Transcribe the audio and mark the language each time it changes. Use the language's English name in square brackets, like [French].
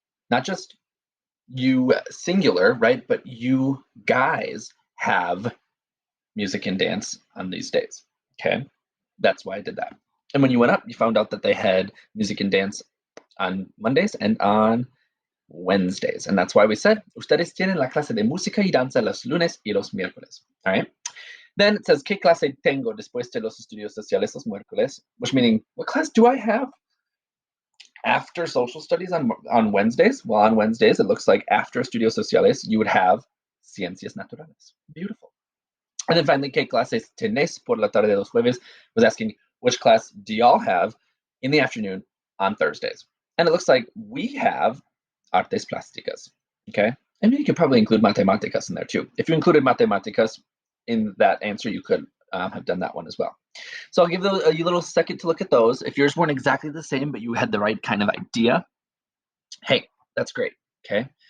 [English] Not just you singular, right? But you guys have music and dance on these days, okay? That's why I did that. And when you went up, you found out that they had music and dance on Mondays and on Wednesdays. And that's why we said, [Spanish] ustedes tienen la clase de música y danza los lunes y los miércoles, [English] all right? Then it says, [Spanish] ¿Qué clase tengo después de los estudios sociales los miércoles? [English] Which meaning, what class do I have after social studies on Wednesdays? Well, on Wednesdays, it looks like after estudios sociales, you would have ciencias naturales. Beautiful. And then finally, [Spanish] ¿Qué clases tenéis por la tarde de los jueves? [English] Was asking, which class do y'all have in the afternoon on Thursdays? And it looks like we have artes plásticas, okay? And you could probably include matemáticas in there too. If you included matemáticas in that answer, you could have done that one as well. So I'll give you a little second to look at those. If yours weren't exactly the same, but you had the right kind of idea, hey, that's great, okay?